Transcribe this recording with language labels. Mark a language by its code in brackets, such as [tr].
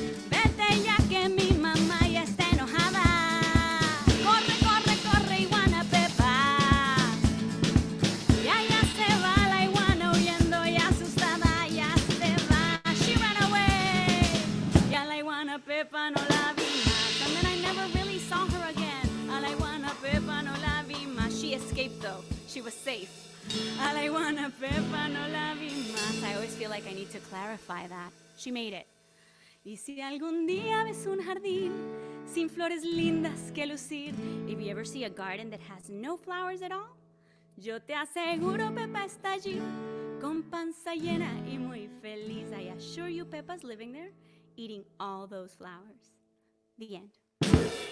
[es] Vete ya que mi mamá ya está enojada. Corre, corre, corre, iguana, Pepa. Ya se va la iguana huyendo y asustada, ya se va. [en] She ran away. [es] Ya la iguana Pepa no la vi más. [en] And then I never really saw her again. [es] A la iguana Pepa no la vi más. [en] She escaped though. She was safe. [es] A la iguana Pepa no la vi más. [en] I always feel like I need to clarify that. She made it. [es] Y si algún día ves un jardín sin flores lindas que lucir, [en] if you ever see a garden that has no flowers at all, [es] yo te aseguro Pepa está allí, con panza llena y muy feliz. [en] I assure you Pepa's living there, eating all those flowers. The end.